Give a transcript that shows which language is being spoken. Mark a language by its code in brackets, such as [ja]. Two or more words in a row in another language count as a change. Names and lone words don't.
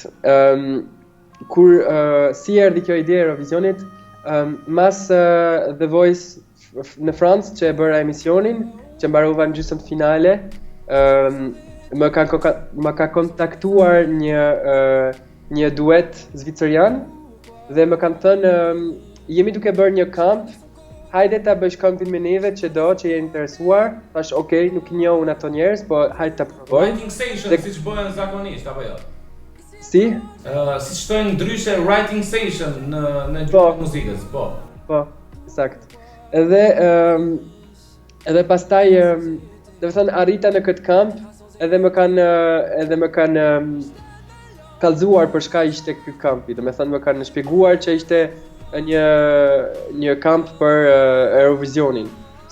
[sq] Kur si erdhi kjo ide e Eurovisionit, mas The Voice në Francë që e bëra emisionin, që mbarova në gjysmën finale, më ka kontaktuar një duet zvicerian dhe më kanë thënë jemi duke bërë një kamp, hajde ta bësh kampin me neve që je interesuar. Thash, okay, nuk i njoh unë ato njerëz, po hajde ta provoj. [en] Writing session [sq] siç bëhen zakonisht apo jo? Si? Siç shtojnë ndryshe [en] writing session [sq] në gjuhën muzikës, po. Po, sakt. Edhe pastaj, do të thënë arrita në këtë kamp, edhe më kanë kallëzuar për çka ishte ky kampi. Do të thënë më kanë shpjeguar që ishte një kamp për Eurovisionin.